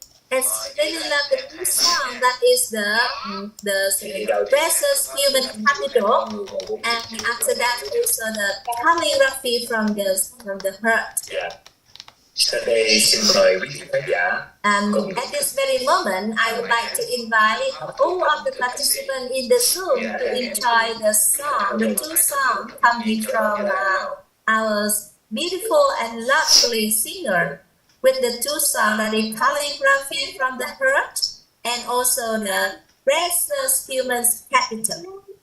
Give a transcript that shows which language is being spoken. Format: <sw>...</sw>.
<en>And really love the new song that is the precious human capital. And after that also the calligraphy from the heart. Yeah.</en> <vi>Sau đây xin mời quý vị khán giả.</vi> <en>At this very moment, I would like to invite all of the participants in the Zoom to enjoy the song, the two songs coming from our beautiful and lovely singer, with the two songs that is calligraphy from the heart and also the precious human's capital.</en>